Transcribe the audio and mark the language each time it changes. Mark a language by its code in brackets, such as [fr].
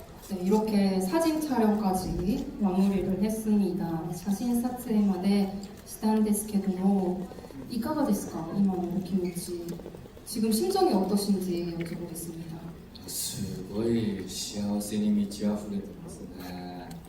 [ko] 네, 이렇게 사진 촬영까지 마무리를 했습니다. [ja] 사진撮影まで したんですけども, いかがですか? 今のお気持ち. [ko] 지금 심정이 어떠신지 여쭤보겠습니다. [ja] すごい幸せに満ち溢れてますね。